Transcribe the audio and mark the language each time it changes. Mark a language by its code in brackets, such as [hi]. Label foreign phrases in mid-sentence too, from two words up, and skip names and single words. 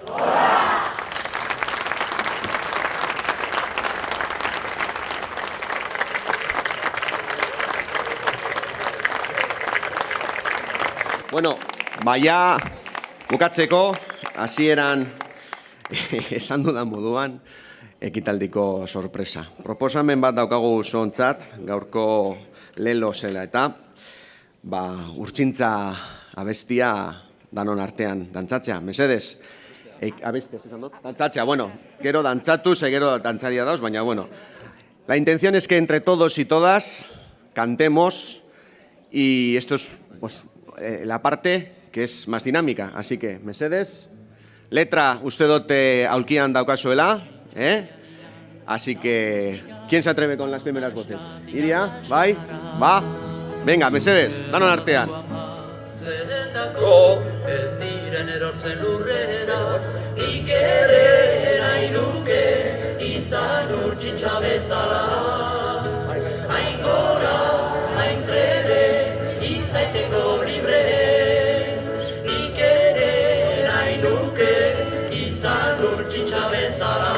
[eu] Bueno, baina bukatzeko, hasieran esan dudan moduan, ekitaldiko sorpresa. Proposamen bat daukagu zuontzat, gaurko lelo zela eta, urtsintza abestia danon artean dantzatzea. Mesedez, abestia, esan dut? Dantzatzea, bueno, gero dantzatu, gero dantzaria dauz, baina bueno. [es] La intención es que entre todos y todas cantemos y esto es pues, la parte que es más dinámica. Así que, [eu] mesedez, letra uste dote aulkian daukazuela, [es] Así que, ¿quién se atreve con las primeras voces? [eu] Iria, bai, [es] va, venga, [eu] mesedez, danon artean. Zendako ez diren erortzen lurrera, nik ere nahi nuke izan urtsintxa bezala. Hain gora, hain trebe, izaiteko libre, nik ere nahi nuke izan urtsintxa bezala.